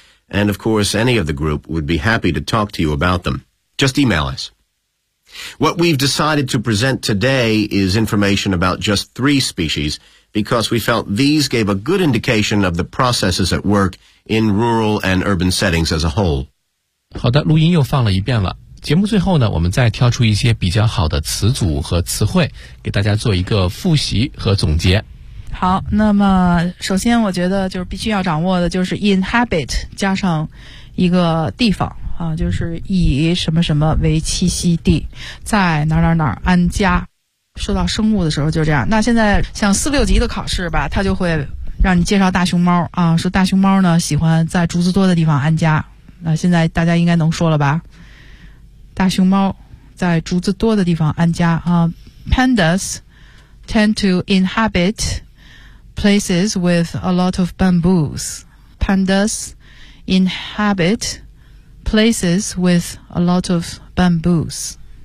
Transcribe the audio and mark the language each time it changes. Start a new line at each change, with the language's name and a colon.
English: And, of course, any of the group would be happy to talk to you about them. Just email us. What we've decided to present today is information about just three species, because we felt these gave a good indication of the processes at work in rural and urban settings as a whole.
Chinese: 好的，录音又放了一遍了。节目最后呢，我们再挑出一些比较好的词组和词汇，给大家做一个复习和总结。好，那么首先我觉得就是必须要掌握的就是 inhabit 加上一个地方啊，就是以什么什么为栖息地，在哪哪哪安家。说到生物的时候就这样。那现在像四六级的考试吧，它就会让你介绍大熊猫啊，说大熊猫呢喜欢在竹子多的地方安家。那现在大家应该能说了吧？大熊猫在竹子多的地方安家啊。
English: Pandas tend to inhabit places with a lot of bamboos. Pandas inhabit places with a lot of bamboos.